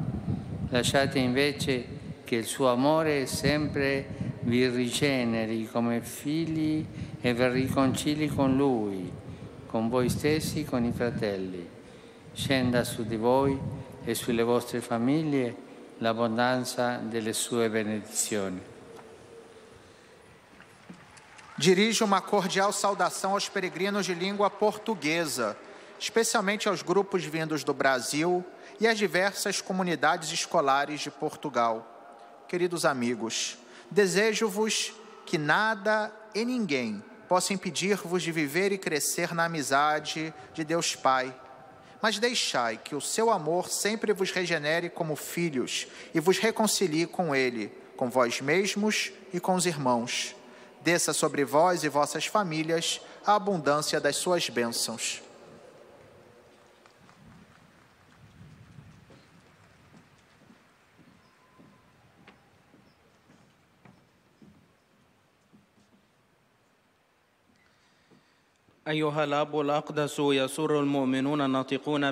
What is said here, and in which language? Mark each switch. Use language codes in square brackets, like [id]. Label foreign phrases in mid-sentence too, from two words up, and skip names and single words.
[it] Lasciate invece che il suo amore sempre vi rigeneri come figli e vi riconcili con Lui, con voi stessi, con i fratelli. Scenda su di voi e sulle vostre famiglie l'abbondanza delle sue benedizioni. [pt] Dirijo uma cordial saudação aos peregrinos de língua portuguesa, especialmente aos grupos vindos do Brasil e às diversas comunidades escolares de Portugal. Queridos amigos, desejo-vos que nada e ninguém possa impedir-vos de viver e crescer na amizade de Deus Pai, mas deixai que o seu amor sempre vos regenere como filhos e vos reconcilie com Ele, com vós mesmos e com os irmãos. Desça sobre vós e vossas famílias a abundância das suas bênçãos. [ar] أيها الأب الأقدس، يسر المؤمنون الناطقون